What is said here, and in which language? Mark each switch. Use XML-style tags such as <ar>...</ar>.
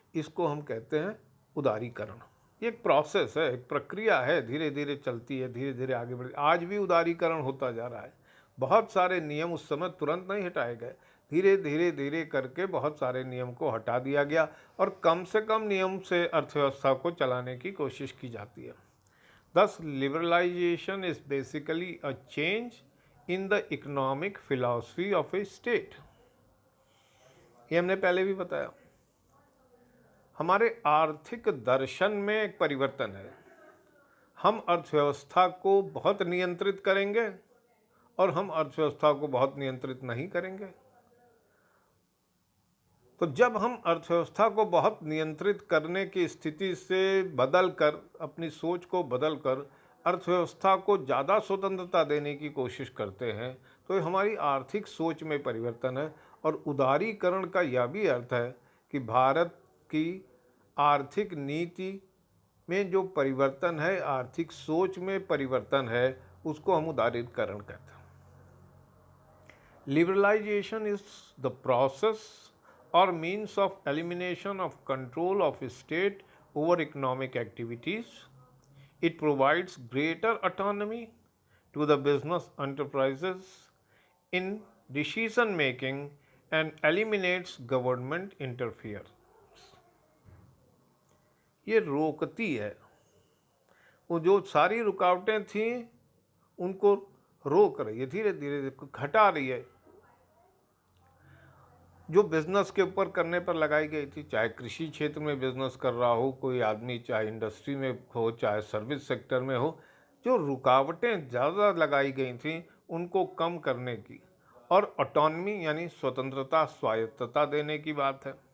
<hi>इसको हम कहते हैं उदारीकरण। ये एक प्रोसेस है, एक प्रक्रिया है, धीरे धीरे चलती है, धीरे धीरे आगे बढ़ती। आज भी उदारीकरण होता जा रहा है। बहुत सारे नियम उस समय तुरंत नहीं हटाए गए, धीरे धीरे धीरे करके बहुत सारे नियम को हटा दिया गया और कम से कम नियम से अर्थव्यवस्था को चलाने की कोशिश की जाती है।</hi> <en>Thus, liberalization is basically a change in the economic philosophy of a state।</en> <hi>ये हमने पहले भी बताया। हमारे आर्थिक दर्शन में एक परिवर्तन है। हम अर्थव्यवस्था को बहुत नियंत्रित करेंगे और हम अर्थव्यवस्था को बहुत नियंत्रित नहीं करेंगे। तो जब हम अर्थव्यवस्था को बहुत नियंत्रित करने की स्थिति से बदलकर, अपनी सोच को बदलकर अर्थव्यवस्था को ज़्यादा स्वतंत्रता देने की कोशिश करते हैं, तो हमारी आर्थिक सोच में परिवर्तन है। और उदारीकरण का यह भी अर्थ है कि भारत की आर्थिक नीति में जो परिवर्तन है, आर्थिक सोच में परिवर्तन है, उसको हम उदारीकरण कहते हैं।</hi> <en>Liberalization is the process or means of elimination of control of a state over economic activities. It provides greater autonomy to the business enterprises in decision making and eliminates government interference।</en> <hi>ये रोकती है, वो जो सारी रुकावटें थीं उनको रोक रही है, धीरे धीरे घटा रही है। जो बिजनेस के ऊपर करने पर लगाई गई थी, चाहे कृषि क्षेत्र में बिजनेस कर रहा हो कोई आदमी, चाहे इंडस्ट्री में हो, चाहे सर्विस सेक्टर में हो, जो रुकावटें ज़्यादा लगाई गई थी उनको कम करने की और ऑटोनमी यानी स्वतंत्रता, स्वायत्तता देने की बात है।</hi>